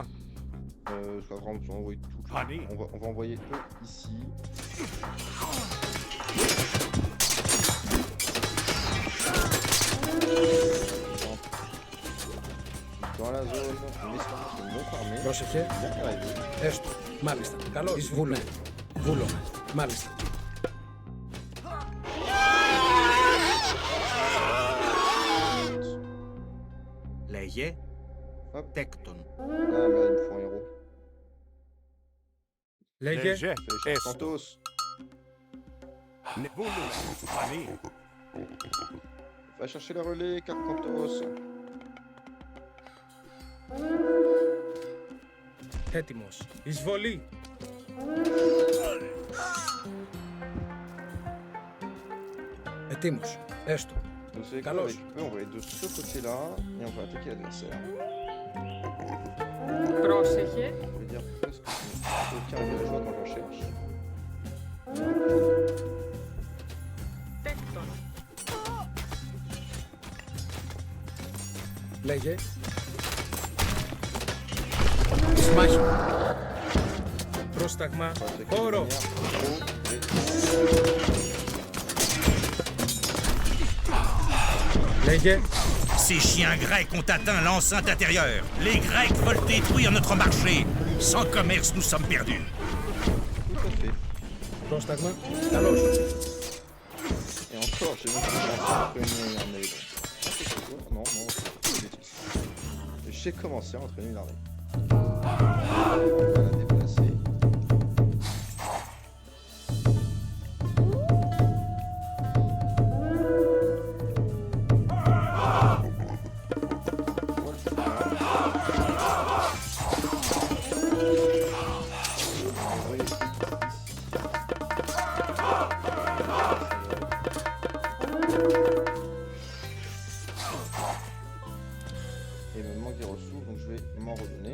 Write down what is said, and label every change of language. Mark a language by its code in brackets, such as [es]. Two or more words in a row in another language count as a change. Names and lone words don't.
[fr] Ça va vraiment envoyer tout. Allez. On va envoyer eux ici. Dans la zone, on espère que notre armée [el] Πρόσεχε. [fr] va arriver. [el] Έστω. Μάλιστα. Καλώς. Βούλε. Βούλομαι. Μάλιστα. Λέγε. [fr] Hop. [el] Τέκτον. [fr] Ah, mais il me faut un héros. [el] Λέγε. [fr] Léger. Fais les Santos. Nebulus. Allez. Va chercher le relais, Carcantos. [el] Έτοιμος. Εισβολή. Ετοίμος. Έστω. [fr] Donc c'est Carlos. avec eux, on va être de ce côté-là et on va attaquer l'adversaire. [el] Πρόσεχε. [fr] Je vais dire presque aucun villageois quand j'en cherche. [el] Τέκτον. Λέγε. Σμάχη. Πρόσταγμα. [fr] On va attaquer de [el] Χώρο. [fr] manière trop [el] Λέγε. [fr] Ces chiens grecs ont atteint l'enceinte intérieure. Les Grecs veulent détruire notre marché. Sans commerce, nous sommes perdus. tout à fait. [el] Πρόσταγμα. Καλώς. [fr] Et encore, j'ai même pas commencé à entraîner une armée. Non, non, c'est une bêtise. J'ai commencé à entraîner une armée. On va la déplacer. Et il me manque des ressources, donc je vais m'en redonner.